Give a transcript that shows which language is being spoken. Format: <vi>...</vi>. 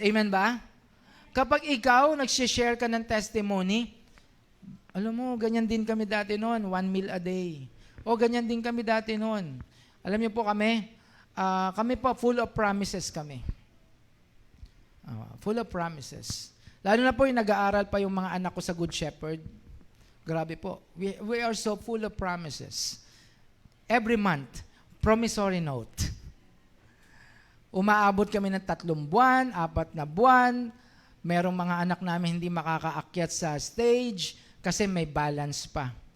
<tl>Amen ba? Kapag ikaw, nagsishare ka ng testimony, alam mo, ganyan din kami dati noon,</tl> <en>1 meal a day.</en> <tl>O ganyan din kami dati noon. Alam niyo po kami po, full of promises kami.</tl> <en>Full of promises.</en> <tl>Lalo na po yung nag-aaral pa yung mga anak ko sa Good Shepherd. Grabe po.</tl> <en>We are so full of promises. Every month, promissory note.</en> <tl>Umaabot kami ng 3 buwan, 4 na buwan. Merong mga anak namin hindi makakaakyat sa stage kasi may balance pa.</tl>